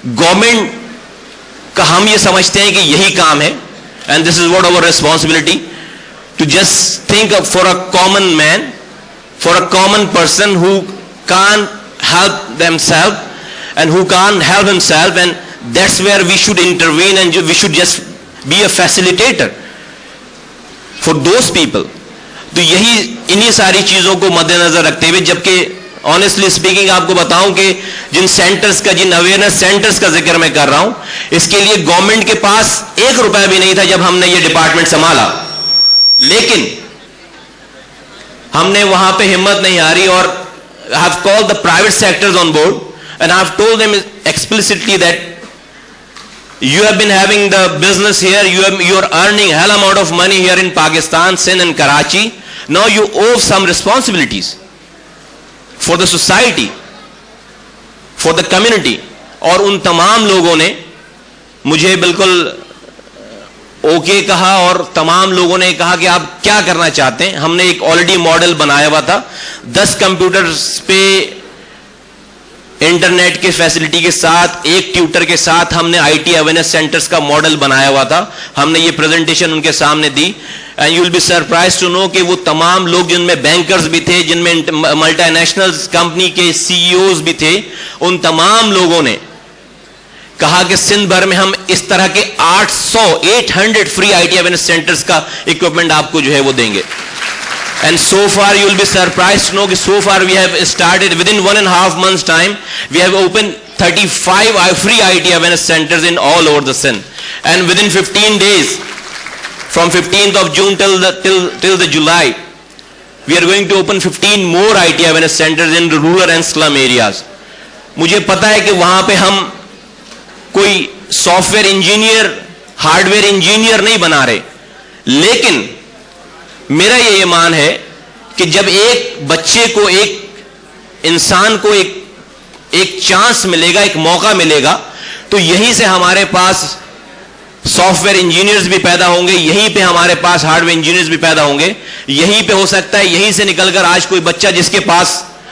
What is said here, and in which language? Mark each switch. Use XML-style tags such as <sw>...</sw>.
<ur>Government کا ہم یہ سمجھتے ہیں کہ یہی کام ہے,</ur> <en>And this is what our responsibility, to just think for a common man, for a common person who can help themself and who can help himself, and that's where we should intervene and we should just be a facilitator for those people.</en> <ur>تو یہی انہی ساری چیزوں کو مد نظر رکھتے ہوئے, جبکہ</ur> <en>honestly speaking</en> <ur>آپ کو بتاؤں کہ جن سینٹرز کا, جن اویئرنیس سینٹرز کا ذکر میں کر رہا ہوں, اس کے لیے گورنمنٹ کے پاس 1 روپیہ بھی نہیں تھا جب ہم نے یہ ڈپارٹمنٹ سنبھالا. لیکن ہم نے وہاں پہ ہمت نہیں ہاری, اور</ur> <en>I have called the private sectors on board and I have told them explicitly that you have been having the business here, you are earning hell amount of money here in Pakistan, Sindh and Karachi. Now you owe some responsibilities for the society, for the community.</en> <ur>اور ان تمام لوگوں نے مجھے بالکل okay کہا, اور تمام لوگوں نے کہا کہ آپ کیا کرنا چاہتے ہیں. ہم نے ایک آلریڈی ماڈل بنایا ہوا تھا, 10 کمپیوٹرز پہ انٹرنیٹ کے فیسلٹی کے ساتھ, ایک ٹیوٹر کے ساتھ ہم نے آئی ٹی اویئرنیس سینٹرز کا ماڈل بنایا ہوا تھا. ہم نے یہ پریزنٹیشن ان کے سامنے دی,</ur> <en>and you will be surprise to know</en> <ur>کہ وہ تمام لوگ جن میں بینکرز بھی تھے, جن میں ملٹی نیشنل کمپنی کے سی ای اوز بھی تھے, ان تمام لوگوں نے کہا کہ سندھ بھر میں ہم اس طرح کے 800 free I T awareness centres کا اکوپمنٹ آپ کو جو ہے وہ دیں گے.</ur> <en>And so far you will be surprised to know that so far we have started within 1.5 months time we have opened 35 free IIT awareness centers in all over the Sindh, and within 15 days from 15th of June till the July we are going to open 15 more IIT awareness centers in the rural and slum areas.</en> <ur>مجھے پتا ہے کہ وہاں پہ ہم کوئی soft where engineer hard where engineer نہیں بنا رہے, لیکن میرا یہ ایمان ہے کہ جب ایک بچے کو ایک انسان کو ایک چانس ملے گا, ایک موقع ملے گا, تو یہیں سے ہمارے پاس سافٹ ویئر انجینئرز بھی پیدا ہوں گے, یہیں پہ ہمارے پاس ہارڈ ویئر انجینئرز بھی پیدا ہوں گے, یہیں پہ ہو سکتا ہے یہیں سے نکل کر آج کوئی بچہ جس کے پاس</ur>